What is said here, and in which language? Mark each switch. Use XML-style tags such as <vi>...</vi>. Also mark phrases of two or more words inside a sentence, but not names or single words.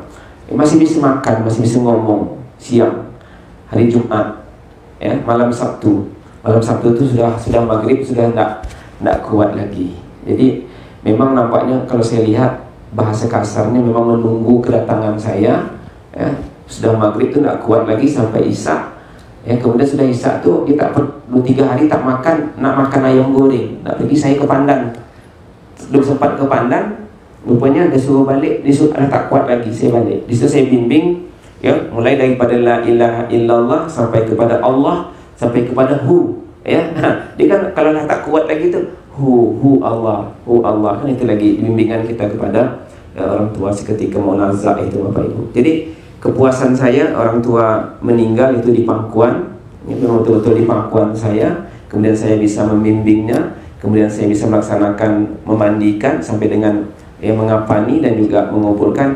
<id>Masih bisa makan, masih bisa ngomong siang, hari Jumat, ya, malam Sabtu itu sudah maghrib, sudah tidak kuat lagi. Jadi memang nampaknya kalau saya lihat bahasa kasarnya memang menunggu kedatangan saya, ya. Sudah maghrib itu tidak kuat lagi sampai Isya, ya.</id> <ms>Kemudian sudah Isya tuh kita 2-3 hari tak makan, nak makan ayam goreng. Nak pergi saya ke Pandan, belum sempat ke Pandan, rupanya dia suruh balik, tak kuat lagi, saya balik. Di situ saya bimbing, ya, mulai daripada</ms> <ar>لا إله إلا الله</ar> <ms>sampai kepada Allah, sampai kepada hu, ya. Dia kan kalau dah tak kuat lagi tu</ms> <ar>هو الله,</ar> <ms>kan itu lagi bimbingan kita kepada orang tua seketika mau nazak itu Bapak Ibu.</ms> <id>Jadi kepuasan saya orang tua meninggal itu di pangkuan, ya, memang betul-betul di pangkuan saya. Kemudian saya bisa membimbingnya, kemudian saya bisa melaksanakan memandikan sampai dengan mengapani dan juga mengumpulkan.</id>